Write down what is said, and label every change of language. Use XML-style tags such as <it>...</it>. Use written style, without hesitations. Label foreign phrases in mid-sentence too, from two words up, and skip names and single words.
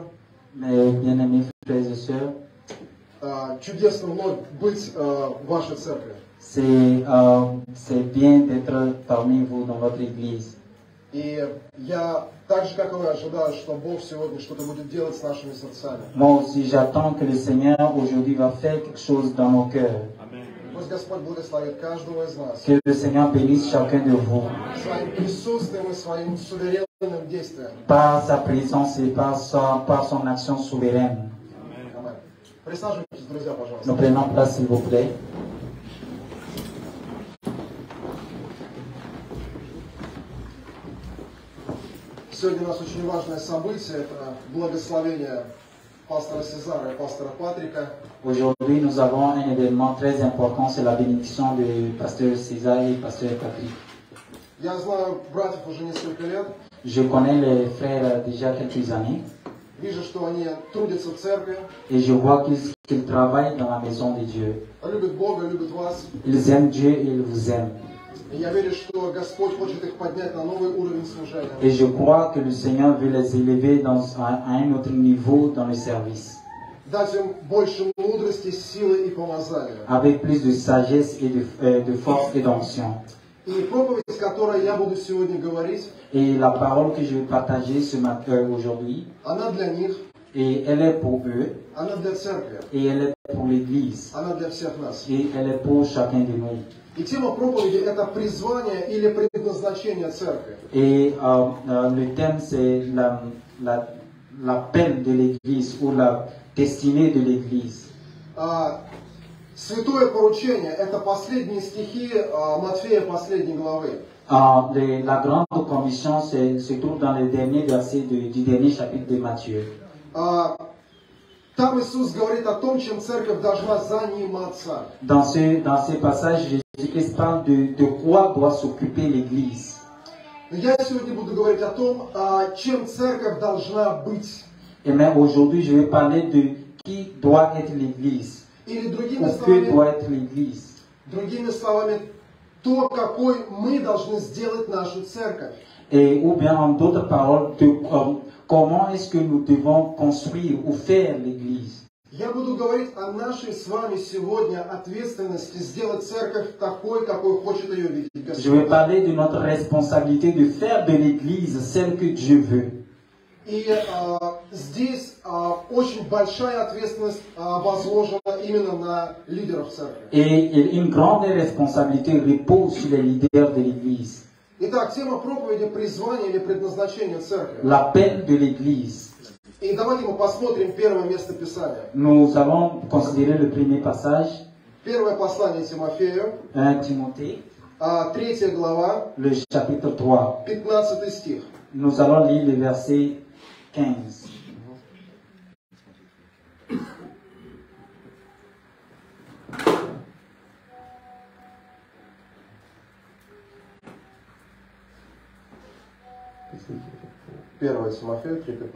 <fr>Mes bien-aimés frères et sœurs,</fr> <ru>Чудесно вновь быть в вашей церкви.</ru> <fr>c'est bien d'être parmi vous dans votre église.</fr> <ru>И я так же, как и вы, ожидаю, что Бог сегодня что-то будет делать с нашими сердцами.</ru> <fr>Moi aussi, j'attends que le Seigneur aujourd'hui va faire quelque chose dans nos cœurs.</fr> <ru>Пусть Господь благословит каждого из нас</ru> <fr>Que le Seigneur bénisse chacun de vous</fr> <ru>своим присутствием и своим суверенным действием.</ru> <fr>par sa présence et par son action souveraine.</fr> <ru>Аминь. Присаживайтесь, друзья, пожалуйста.</ru> <fr>Nous prenons place, s'il vous plaît.</fr> <ru>Сегодня у нас очень важное событие, это благословение пастора Сезара и пастора Патрика.</ru> <fr>Aujourd'hui, nous avons un événement très important, c'est la bénédiction du pasteur César et du pasteur Patrick.</fr> <ru>Я знаю братьев уже несколько лет.</ru> <fr>Je connais les frères déjà quelques années</fr> <ru>Вижу, что они трудятся в церкви,</ru> <fr>et je vois qu'ils travaillent dans la maison de Dieu.</fr> <ru>любят Бога, любят вас.</ru> <fr>Ils aiment Dieu et ils vous aiment.</fr> <ru>И я верю, что Господь хочет их поднять на новый уровень служения.</ru> <fr>Et je crois que le Seigneur veut les élever à un autre niveau dans le service.</fr> <ru>Дать им больше мудрости, силы и помазания.</ru> <fr>Avec plus de sagesse et de force et d'onction.</fr> <ru>И проповедь, которой я буду сегодня говорить,</ru> <fr>Et la parole que je vais partager aujourd'hui,</fr> <ru>она для них,</ru> <fr>et elle est pour eux,</fr> <ru>она для церкви,</ru> <fr>et elle est pour l'Église,</fr> <ru>она для всех нас.</ru> <fr>et elle est pour chacun de nous.</fr> <ru>И тема проповеди – это призвание или предназначение церкви.</ru> <fr>Et le thème, c'est l'appel de l'Église ou la destinée de l'Église.</fr> <ru>Святое поручение – это последние стихи Матфея, последней главы.</ru> <fr>La grande commission se trouve dans le dernier verset du dernier chapitre de Matthieu.</fr> <ru>Там Иисус говорит о том, чем церковь должна заниматься.</ru> <fr>Dans ce passage, Jésus-Christ parle de quoi doit s'occuper l'Église.</fr> <ru>Я сегодня буду говорить о том, чем церковь должна быть.</ru> <fr>Et même aujourd'hui, je vais parler de qui doit être l'Église.</fr> <ru>Или другими</ru> <fr>Ou que doit être l'Église.</fr> <ru>Другими словами, то, какой мы должны сделать нашу церковь.</ru> <fr>Et ou bien en d'autres paroles, comment est-ce que nous devons construire ou faire l'Église.</fr> <ru>Я буду говорить о нашей с вами сегодня ответственности сделать церковь такой, какой хочет ее видеть Господь.</ru> <fr>Je vais parler de notre responsabilité de faire de l'Église celle que Dieu veut.</fr> <ru>И здесь очень большая ответственность возложена именно на лидеров церкви.</ru> <fr>Et une grande responsabilité repose sur les leaders de l'Église.</fr> <ru>Итак, тема проповеди призвания или предназначения церкви.</ru> <fr>L'appel de l'Église.</fr> <ru>И давайте мы посмотрим первое место Писания.</ru> <fr>Nous allons considérer le premier passage,</fr> <ru>Первое послание Тимофею,</ru> <fr>1 Timothée,</fr> <ru>3 глава,</ru> <fr>le chapitre 3.</fr> <ru>15 стих.</ru> <fr>Nous allons lire le verset 15.</fr> <ru>Первое Тимофею 3:15.</ru>